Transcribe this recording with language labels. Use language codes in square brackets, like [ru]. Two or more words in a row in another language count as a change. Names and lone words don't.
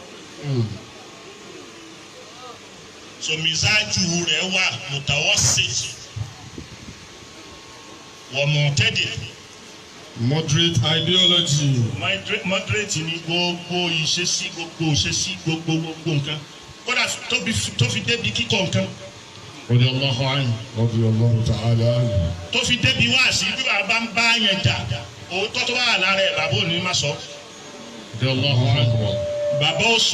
[yo] So mìsáájú rẹ̀ wà mutawassit wọ Mu'tadi. [en] Moderate ideology. [yo] Moderate ni gbogbo ìṣesí gbogbo nǹkan kódà tó fi débi kíkọ nǹkan. [ar] رضي الله عنه. رضي الله تعالى عنه. [yo] Tó fi débi wá sí bí bàbá ń bá yẹn jà òótọ́ tó wà lára ẹ̀ bàbá ò ní má sọ. [ar] رضي الله عنه. [yo] bàbá ó sọ